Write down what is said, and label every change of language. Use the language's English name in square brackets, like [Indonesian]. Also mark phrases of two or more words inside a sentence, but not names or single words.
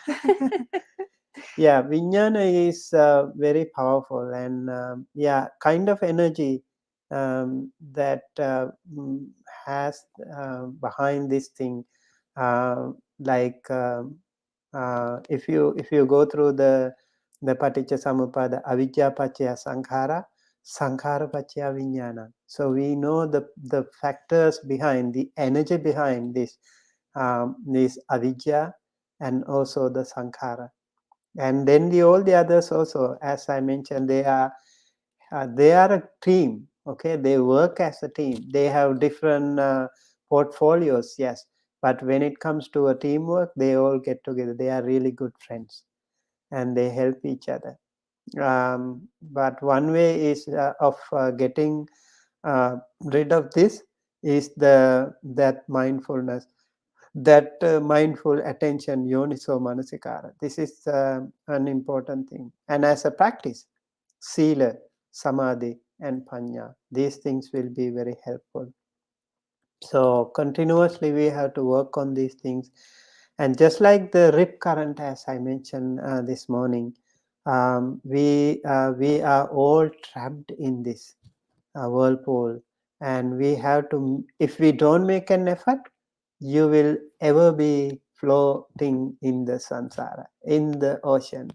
[English] Yeah, vijnana is very powerful, and yeah, kind of energy that has behind this thing. Like if you go through the [Pali] paticca samuppada, avijja paccaya sankhara, sankhara paccaya vijnana. [English] So we know the factors behind, the energy behind this avijja and also the sankhara. And then all the others also, as I mentioned, they are a team. Okay, they work as a team. They have different portfolios, yes, but when it comes to a teamwork, they all get together. They are really good friends, and they help each other. But one way is of getting rid of this is that mindfulness, that mindful attention, [Pali] yoniso manasikara. [English] This is an important thing. And as a practice, [Pali] sila, samadhi, [English] and panya, these things will be very helpful. So continuously we have to work on these things. And just like the rip current, as I mentioned this morning, we are all trapped in this whirlpool, and we have to, if we don't make an effort, you will ever be floating in the samsara, in the ocean.